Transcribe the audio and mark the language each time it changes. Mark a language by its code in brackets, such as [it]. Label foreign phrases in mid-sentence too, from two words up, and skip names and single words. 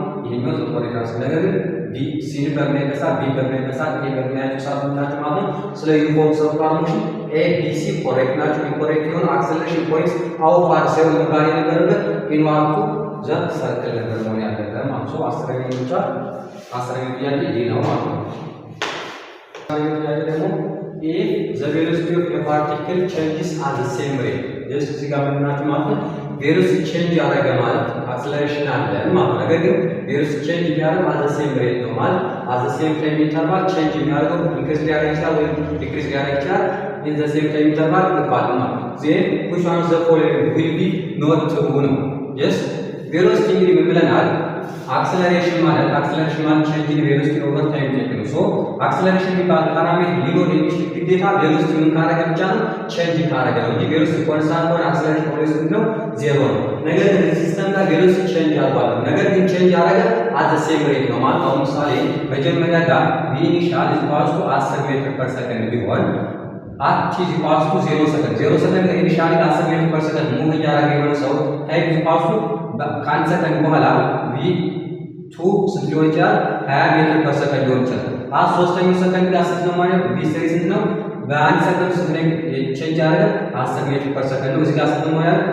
[am] ይሄኛው ኢንኮሬክት ነው። ነገር ግን ቢ ሲን በምናይበት ሰዓት ቢ በምናይበት ሰዓት ኤ በምናያቸው ሰዓት ምንታቸው ማለት ነው ስለ [en] uniform circular motion A B C correct [am] ናቸው። ኢንኮሬክት የሆነ [en] acceleration points outward [am] ሳይሆን መባል የነበረበት [en] inward to the circle [am] ነበር መሆን ያለበት ማለት ነው። አስረኛው ጥያቄ ዲ ነው ማለት ነው። ጥያቄ ደግሞ [en] if the velocity of a particle changes at the same rate [am] ጀስት እዚህ ጋር ምንናችሁ ማለት ነው [en] velocity change [am] ያደረገ ማለት አክሰለሬሽን አለ ማለት ነው። ነገር ግን [en] velocity change [am] የሚያደርገው [en] at the same rate [am] ነው ማለት [en] at the same time interval [am] ቼንጅ የሚያደርገው ኢንክሪዝ ሊያደርግ ይችላል ወይም ዲክሪዝ ሊያደርግ ይችላል። [en] in the same time interval [am] ይባል ማለት ነው። [en] then which one of the following will be not true [am] ነው። ጀስት ቬሎሲቲ እንግዲህ ምን ብለናል? አክሰለሬሽን ማለት [en] change in velocity over time [am] ቴክ ነው። አክሰለሬሽን የሚባል ፓራሜትር ሊኖር የሚችል ግዴታ ቬሎሲቲ ምን ካረገ ብቻ ነው ቼንጅ ካረገ ነው እንጂ ቬሎሲቲ ኮንስታንት ሆነ [en] acceleration always [am] ነው ዜሮ ነው። ነገር ግን ሲስተም ጋር [en] velocity change [am] አድርጓል። ነገር ግን ቼንጅ ያደረገ [en] at the same rate [am] ነው ማለት አሁን ምሳሌ መጀመሪያ ጋር [en] v initial equals to 10 meter per second [am] ቢሆን [en] at t equals to 0 second 0 second initially 10 meter per second move [am] እያደረገ የሆነ ሰው [en] time equals to [am] ከአንድ ሰከንድ በኋላ ቪ ቱ ስንት ሊሆን ይችላል? 20 [en] meter per second [am] ሊሆን ይችላል። ሶስተኛው ሰከንድ ጋር ስንት ነው ማለት ነው? ቪ3 ስንት ነው? በአንድ ሰከንድ ስንት ነው ቼንጅ ያደረገ? 10 [en] meter per second [am] ነው። እዚህ ጋር ስንት ነው ያለው?